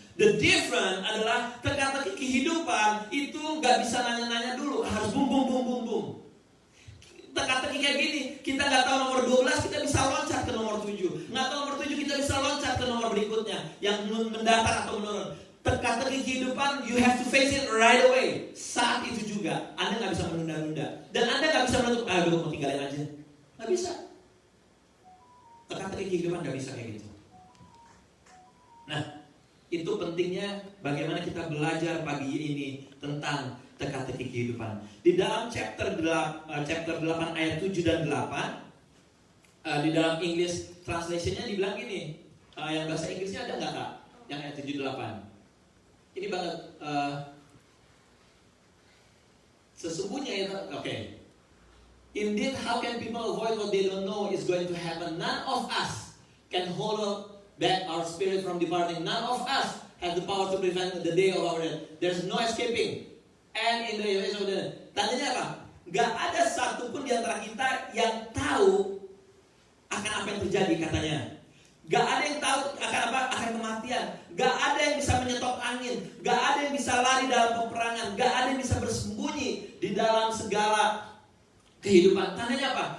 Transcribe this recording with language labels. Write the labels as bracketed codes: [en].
[en] The difference [id] adalah teka-teki kehidupan itu nggak bisa nanya-nanya dulu, harus bum bum bum bum bum. Teka-teki kayak gini, kita nggak tahu nomor 12, kita bisa loncat ke nomor 7. Nggak tahu nomor 7, kita bisa loncat ke nomor berikutnya yang mendatar atau menurun. [en] Teka-teki kehidupan, you have to face it right away. [id] Saat itu juga, Anda nggak bisa menunda-nunda. Dan Anda nggak bisa menutup, gue mau tinggalin aja. Nggak bisa. Teka-teki kehidupan nggak bisa kayak gitu. Nah, itu pentingnya bagaimana kita belajar pagi ini tentang teka-teki kehidupan. Di dalam chapter 8 ayat 7 dan 8, di dalam English translation-nya dibilang gini, yang bahasa Inggrisnya ada nggak Kak? Yang ayat 7 8. Ini banget. Sesungguhnya itu, oke. [en] Indeed, how can people avoid what they don't know is going to happen? None of us can hold back our spirit from departing. None of us have the power to prevent the day of our death. There's no escaping. And in the days of the [id] tandanya apa? Gak ada satupun di antara kita yang tahu akan apa yang terjadi katanya. Gak ada yang tahu akan apa? Akan kematian. Gak ada yang bisa menyetop angin. Gak ada yang bisa lari dalam peperangan. Gak ada yang bisa bersembunyi di dalam segala kehidupan. Tandanya apa?